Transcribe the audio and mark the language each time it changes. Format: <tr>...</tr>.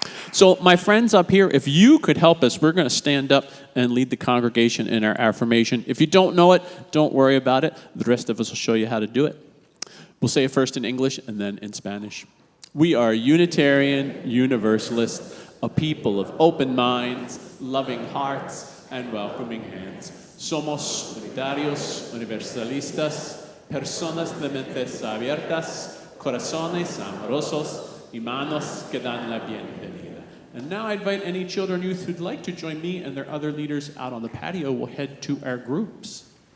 <en>So my friends up here, if you could help us, we're going to stand up and lead the congregation in our affirmation. If you don't know it, don't worry about it. The rest of us will show you how to do it. We'll say it first in English and then in Spanish. We are Unitarian Universalists, a people of open minds, loving hearts, and welcoming hands.</en> <es>Somos unitarios, universalistas, personas de mentes abiertas, corazones amorosos y manos que dan la bienvenida.</es> <en>And now I invite any children or youth who'd like to join me and their other leaders out on the patio. We'll head to our groups.</en>